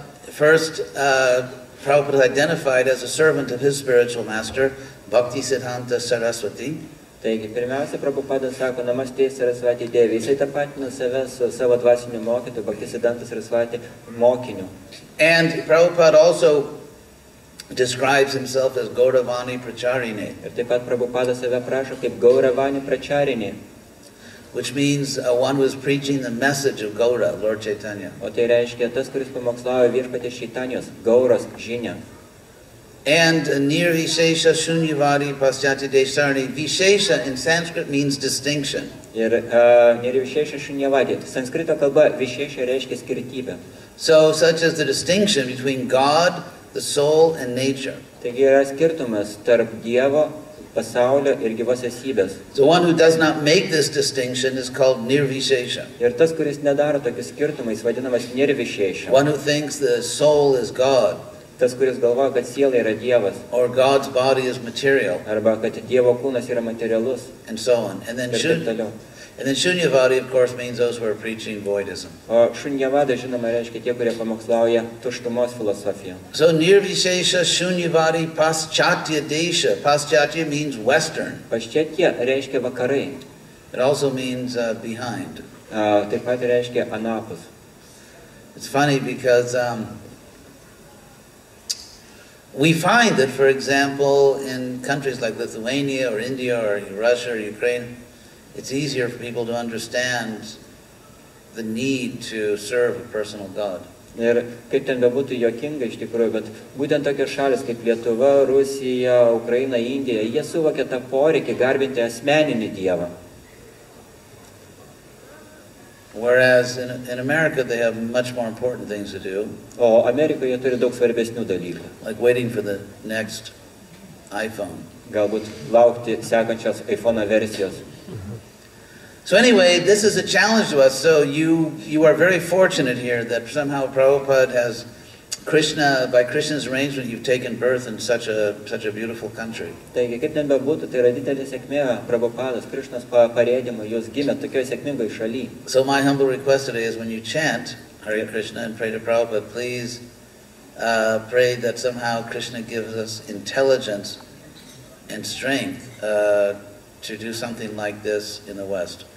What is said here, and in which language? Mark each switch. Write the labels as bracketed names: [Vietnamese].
[English] First, Prabhupada is identified as a servant of his spiritual master, Bhaktisiddhanta Saraswati. [Lithuanian] Taigi, pirmiausia, Prabhupada sako, [Sanskrit] Namaste Sarasvati Devi. [Lithuanian] Jisai tapatina save su savo dvasiniu mokytoju, Bhaktisiddhanta Sarasvati mokiniu. [English] And Prabhupada also describes himself as Gauravani Pracharine, [Lithuanian] Ir taip pat Prabhupada save prašo kaip Gauravani Pracharinė, [English] which means one who is preaching the message of Gaura, Lord Chaitanya. [Lithuanian] o tai reiškia tas, kuris pamokslauja viešpaties Čaitanijos, Gauros žinią. [English] And Nirvishesha Shunyavadi Paschati Desarni. Vishesha in Sanskrit means distinction. [Lithuanian] Ir Nirvishesha Shunyavadi. Sanskrito kalba Vishesha reiškia skirtybę. [English] So, such as the distinction between God, the soul, and nature. [Lithuanian] Taigi yra skirtumas tarp Dievo, pasaulio ir gyvos esybės. [English] So one who does not make this distinction is called Nirvishesha. [Lithuanian] Ir tas, kuris nedaro tokius skirtumais, vadinamas Nirvishesha. [English] One who thinks the soul is God, [Lithuanian] Tas, kuris galvoja, kad siela yra Dievas, [English] or God's body is material, [Lithuanian] arba kad Dievo kūnas yra materialus. [English] and so on. And then [Lithuanian] Ir taip toliau. [English] Shunyavadi, of course, means those who are preaching voidism. [Lithuanian] O Šunyavada, žinoma, reiškia tie, kurie pamokslauja tuštumos filosofiją. [English] So Nirvishesha Shunyavadi Paschatya Desha. Paschatya means Western. [Lithuanian] Paščetie reiškia vakarai. [English] It also means behind. [Lithuanian] Taip pat reiškia anapus. [English] It's funny because we find that, for example, in countries like Lithuania or India or Russia or Ukraine, it's easier for people to understand the need to serve a personal God. [Lithuanian] Ir kaip ten bebūtų juokinga iš tikrųjų, bet būtent tokios šalis kaip Lietuva, Rusija, Ukraina, Indija, jie suvokia tą poreikį garbinti asmeninį Dievą. [English] Whereas in America, they have much more important things to do, [Lithuanian] O Amerikoje turi daug svarbesnių dalykų. [English] like waiting for the next iPhone. [Lithuanian] Galbūt laukti sekančios iPhone versijos. [English] So anyway, this is a challenge to us. So you are very fortunate here that somehow Prabhupada has Krishna, by Krishna's arrangement, you've taken birth in such a beautiful country. [Lithuanian] Taigi, kaip ten bebūtų, tai yra didelė sėkmė, Prabhupadas, Krišnos parėdimo, jūs gimė tokioje sėkmingoje šalyje. [English] So my humble request today is when you chant Hare Krishna and pray to Prabhupada, please pray that somehow Krishna gives us intelligence and strength to do something like this in the West.